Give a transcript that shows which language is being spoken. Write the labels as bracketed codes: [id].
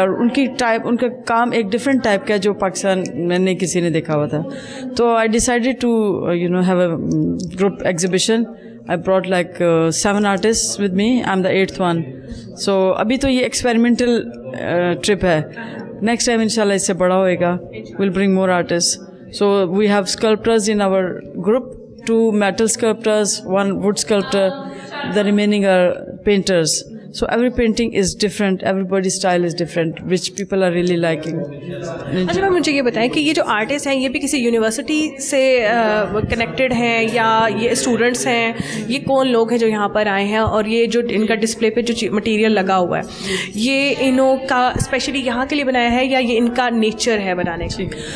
[hi] और उनका काम एक डिफरेंट टाइप का है जो पाकिस्तान में नहीं किसी ने देखा हुआ था. [en] तो I decided to have a group exhibition. I brought like 7 artists with me. I'm the 8th one. [hi] So अभी तो ये experimental trip है. [en] Next time [hi] इंशाल्लाह इससे बड़ा होएगा. [en] We'll bring more artists. So we have sculptors in our group, 2 metal sculptors, 1 wood sculptor. The remaining are painters. So every painting is different, everybody's style is different, which people are really liking. [hi] अच्छा ma'am, मुझे ये बताएं कि ये जो artist हैं ये भी किसी यूनिवर्सिटी से कनेक्टेड हैं या ये स्टूडेंट्स हैं? ये कौन लोग हैं जो यहाँ पर आए हैं और ये जो इनका डिस्प्ले पे जो मटेरियल लगा हुआ है ये इन्हों का स्पेशली यहाँ के लिए बनाया है या ये इनका नेचर है बनाने का?